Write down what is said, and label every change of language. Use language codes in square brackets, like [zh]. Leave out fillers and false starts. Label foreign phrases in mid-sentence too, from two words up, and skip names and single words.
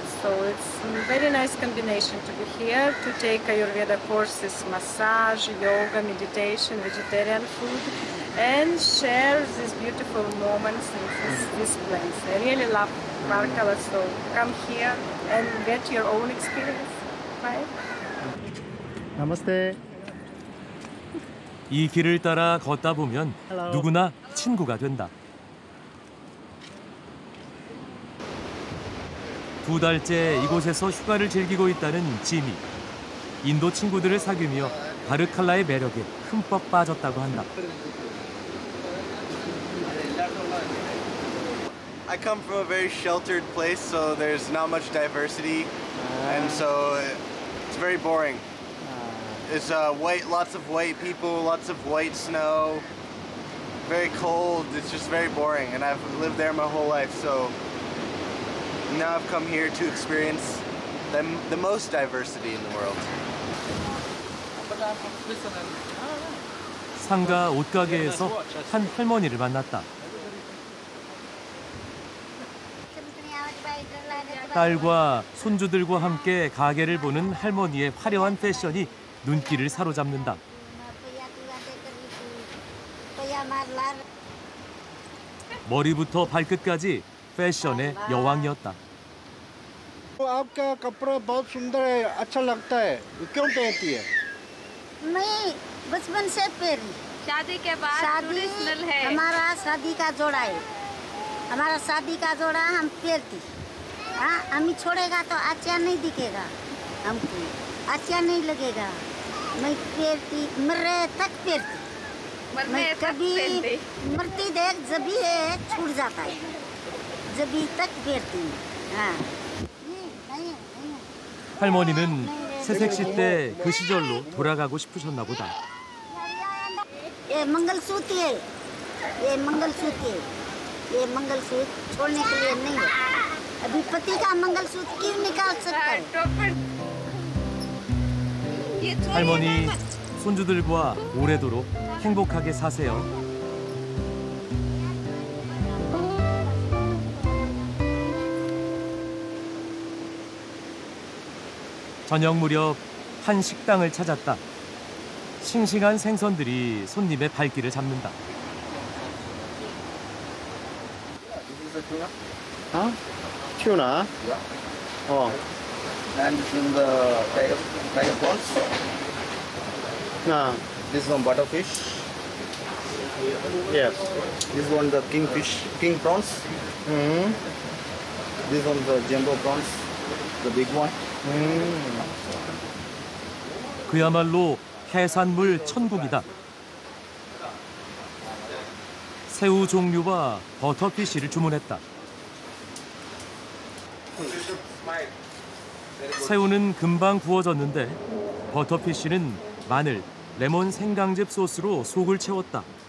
[en] So it's a very nice combination to be here, to take Ayurveda courses, massage, yoga, meditation, vegetarian food, and share these beautiful moments in this place. I really love Varkala, so come here and get your own experience, right? Namaste. [ko] 이 길을 따라 걷다 보면 누구나 친구가 된다. 2달째 이곳에서 휴가를 즐기고 있다는 지미. 인도 친구들을 사귀며 바르칼라의 매력에 흠뻑 빠졌다고 한다. I come from a very sheltered place, so there's not much diversity, and so it's very boring. It's white, lots of white people, lots of white snow, very cold. It's just very boring, and I've lived there my whole life, so now I've come here to experience the most diversity in the world. 상가 옷가게에서 한 할머니를 만났다. 딸과 손주들과 함께 가게를 보는 할머니의 화려한 패션이 눈길을 사로잡는다. 머리부터 발끝까지 패션의 여왕이었다. [hi] आपका कपड़ा बहुत सुंदर है, अच्छा लगता है, क्यों पहनती है? नहीं, बचपन से पहनी। शादी के बाद ट्रेडिशनल है। हमारा शादी का जोड़ा है, हमारा शादी का जोड़ा हम पहनती। हाँ, हम छोड़ेगा तो अच्छा नहीं दिखेगा, हमको अच्छा नहीं लगेगा। मैं पहनती, मरे तक पहनती। मैं कभी मरती देख जब ये छूट जाता है, जब तक पहनती। हाँ। [ko] 할머니는 새색시 때 그 시절로 돌아가고 싶으셨나 보다. [hi] ये मंगलसूत्र है, ये मंगलसूत्र है, ये मंगलसूत्र छोड़ने के लिए नहीं है। अभी पति का मंगलसूत्र क्यों निकाल सकता है? [ko] 할머니, 손주들과 오래도록 행복하게 사세요. 저녁 무렵 한 식당을 찾았다. 싱싱한 생선들이 손님의 발길을 잡는다. [en] Huh? Tuna? Yeah. Oh. And this is the tiger prawns. No. This one butterfish. Yes. This one the kingfish, king prawns. Mm-hmm. This one the jumbo prawns, the big one. [ko] 그야말로 해산물 천국이다. 새우 종류와 버터피쉬를 주문했다. 새우는 금방 구워졌는데 버터피쉬는 마늘, 레몬 생강즙 소스로 속을 채웠다.